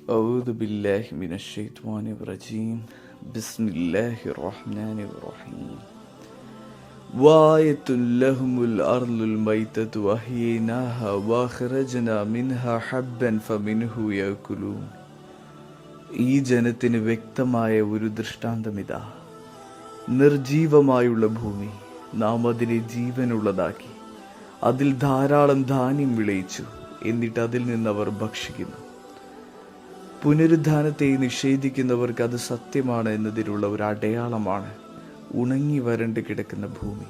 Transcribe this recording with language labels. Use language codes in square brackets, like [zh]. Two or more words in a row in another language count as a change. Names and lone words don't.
[ar] أعوذ بالله من الشيطان الرجيم بسم الله الرحمن الرحيم وآية لهم الأرض الميتة وأحييناها وأخرجنا منها حبا فمنه يأكلون. [ml] ഈ ജനത്തിന് വ്യക്തമായ ഒരു ദൃഷ്ടാന്തമിതാ. നിർജീവമായുള്ള ഭൂമി നാം അതിനെ ജീവനുള്ളതാക്കി, അതിൽ ധാരാളം ധാന്യം വിളയിച്ചു, എന്നിട്ട് അതിൽ നിന്ന് അവർ ഭക്ഷിക്കുന്നു. പുനരുദ്ധാനത്തെ നിഷേധിക്കുന്നവർക്ക് അത് സത്യമാണ് എന്നതിനുള്ള ഒരു അടയാളമാണ് ഉണങ്ങി വരണ്ട് കിടക്കുന്ന ഭൂമി.